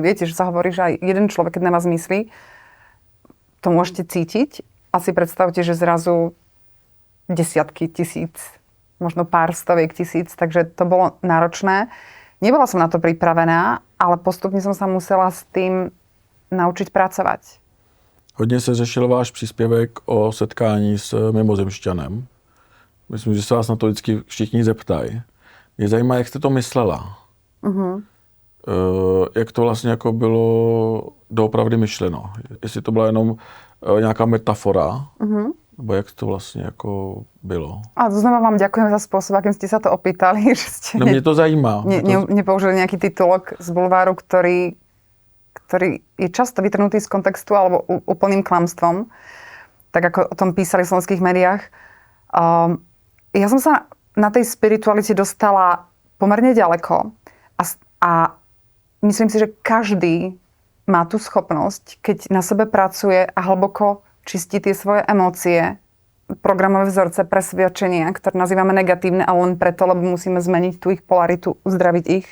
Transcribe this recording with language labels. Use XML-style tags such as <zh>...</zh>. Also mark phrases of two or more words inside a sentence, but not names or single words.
<sk>Viete, že sa hovorí, že aj jeden človek, keď na vás myslí, to môžete cítiť. A si predstavte, že zrazu desiatky tisíc, možno pár stoviek tisíc, takže to bolo náročné. Nebola som na to pripravená, ale postupne som sa musela s tým naučiť pracovať.</sk> <cs>Hodně se řešil váš příspěvek o setkání s mimozemšťanem. Myslím, že se vás na to vždycky všichni zeptají. Mě zajímá, jak jste to myslela. Jak to vlastně jako bylo doopravdy myšleno. Jestli to byla jenom nějaká metafora, nebo jak to vlastně jako bylo.</cs> <sk>A znova vám ďakujem za spôsob, akým ste sa to opýtali. Že ste</sk> <cs>No mě to zajímá.</cs> <sk>nepoužili nejaký titulok z bulváru, ktorý je často vytrhnutý z kontextu alebo úplným klamstvom, tak ako o tom písali v slovenských médiách. Ja som sa na tej spiritualite dostala pomerne ďaleko a myslím si, že každý má tú schopnosť, keď na sebe pracuje a hlboko čistí tie svoje emócie, programové vzorce, presvedčenia, ktoré nazývame negatívne, ale len preto, lebo musíme zmeniť tú ich polaritu, uzdraviť ich.</sk>